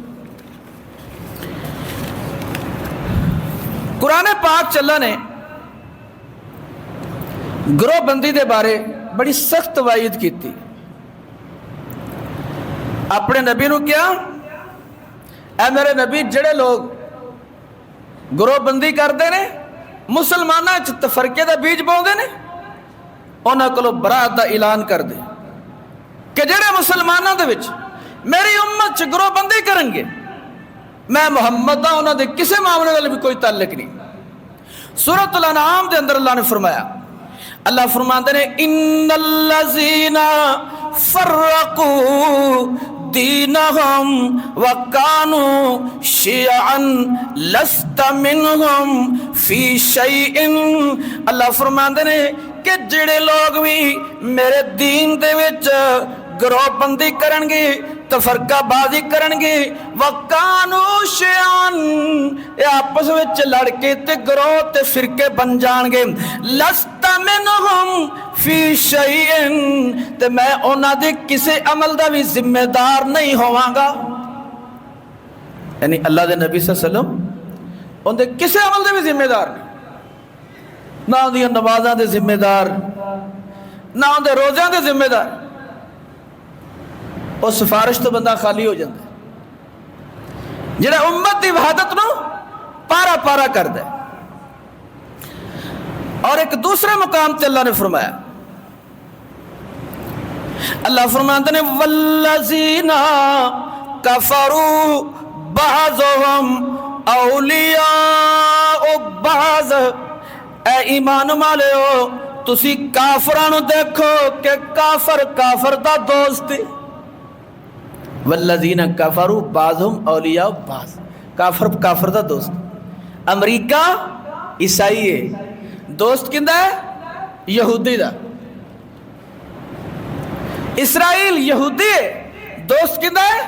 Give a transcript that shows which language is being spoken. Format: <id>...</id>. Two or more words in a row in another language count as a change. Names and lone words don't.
<pa>قرآن پاک چلا نے گروہ بندی دے بارے بڑی سخت وعید کی تھی۔ اپنے نبی نو کیا، اے میرے نبی، جڑے لوگ گروہ بندی کرتے نے، مسلمانوں وچ تفرقے دا بیج بوندے نے، انہاں کولوں برات دا اعلان کر دے کہ جڑے مسلمانوں دے وچ میری امت چ گروہ بندی کرن گے، میں محمد ہاں، انہاں دے کسے معاملے والے بھی کوئی تعلق نہیں۔ سورۃ الانعام دے اندر اللہ نے فرمایا، اللہ فرماتے ہیں</pa> <ar>ان الذین فرقوا دینہم وکانوا شیعا لست منہم فی شیء۔</ar> <pa>اللہ فرماتے ہیں کہ جڑے لوگ بھی میرے دین دے وچ گروہ بندی کرن گے، تفرقہ بازی کرن گے،</pa> <ar>وَقَانُوا شِيَعًا،</ar> <pa>یہ آپس وچ لڑ کے تے گروہ تے فرقے بن جان گے.</pa> <ar>لست منہم فی شیئن</ar> <pa>تے میں انہاں دے کسے عمل دا بھی ذمہ دار نہیں ہوواں گا. یعنی اللہ دے نبی صلی اللہ علیہ وسلم ان دے کسے عمل دے بھی ذمہ دار نہیں، نہ ان دی نمازاں دے ذمہ دار، نہ ان دے روزیاں دے ذمہ دار. اور سفارش تو بندہ خالی ہو جاتا ہے جڑا امت دی وحدت نو پارا پارا کر دے. اور ایک دوسرے مقام تے اللہ نے فرمایا، اللہ فرماتے ہیں</pa> <ar>والذین کفروا بعضهم اولیاء بعض.</ar> <pa>اے ایمان والےو تسی کافرانو دیکھو کہ کافر کافر دا دوست.</pa> <ar>والذین کفروا بعضهم اولیاء بعض،</ar> <pa>کافر کافر دا دوست. امریکہ عیسائی ہے، دوست کندا ہے؟ یہودی دا. اسرائیل یہودی ہے، دوست کندا ہے؟</pa>